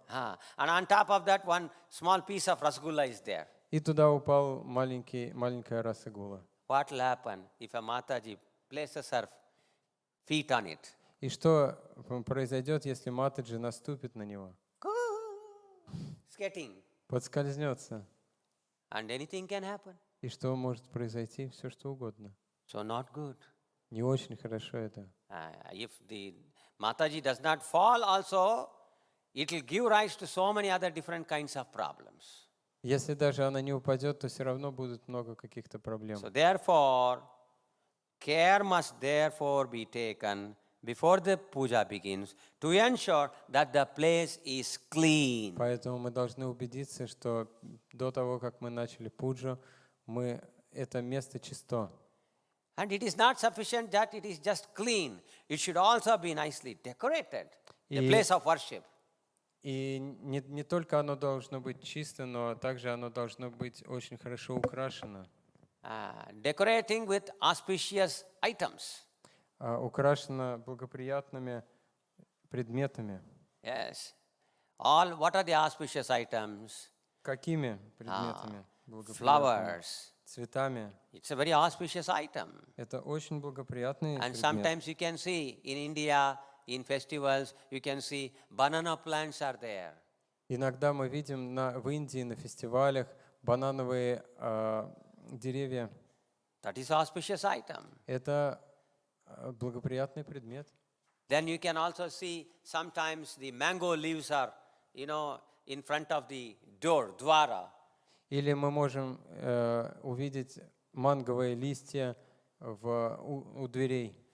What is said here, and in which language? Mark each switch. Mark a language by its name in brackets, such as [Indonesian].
[English] And on top of that, one small piece of rasgulla is there. [Russian] И туда упал маленькая расагула. [English] What will happen if a Mataji places her feet on it? [Russian] И что произойдет, если Матаджи наступит на него? [English] Skating. [Russian] Подскользнется. [English] And anything can happen. [Russian] И что может произойти? Все что угодно. [English] So not good. [Russian] Не очень хорошо это. [English] If the Mataji does not fall also, it will give rise to so many other different kinds of problems. [Russian] Если даже она не упадет, то все равно будет много каких-то проблем. [English] So therefore, care must therefore be taken before the puja begins to ensure that the place is clean. [Russian] Поэтому мы должны убедиться, что до того, как мы начали пуджу, это место чисто. [English] And it is not sufficient that it is just clean. It should also be nicely decorated, the place of worship. [Russian] И не только оно должно быть чисто, но также оно должно быть очень хорошо украшено. [English] Decorating with auspicious items. [Russian] украшена благоприятными предметами. [English] Yes. All, what are the auspicious items? [Russian] Какими предметами благоприятными? [English] Flowers. [Russian] Цветами. [English] It's a very auspicious item. [Russian] Это очень благоприятный [English] And [Russian] предмет. [English] sometimes you can see in India, in festivals, you can see banana plants are there. [Russian] Иногда мы видим в Индии на фестивалях банановые деревья. [English] That is auspicious item. [Russian] Это благоприятный предмет. [English] Then you can also see sometimes the mango leaves are, in front of the door, dwara. [Russian] Или мы можем увидеть манговые листья у дверей.